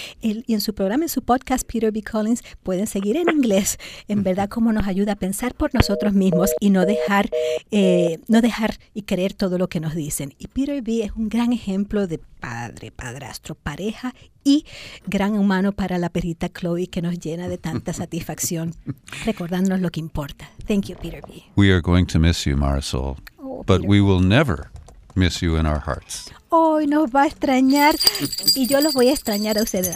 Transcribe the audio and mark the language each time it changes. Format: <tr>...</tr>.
<es>Y en su programa, en su podcast, Peter B. Collins, pueden seguir en inglés, en verdad, cómo nos ayuda a pensar por nosotros mismos y no dejar y creer todo lo que nos dicen. Y Peter B. es un gran ejemplo de padre, padrastro, pareja y gran humano para la perrita Chloe, que nos llena de tanta satisfacción, recordándonos lo que importa.</es> <en>Thank you, Peter B. We are going to miss you, Marisol, but Peter, we will never miss you in our hearts.</en> <es>Hoy nos va a extrañar y yo los voy a extrañar a ustedes.</es>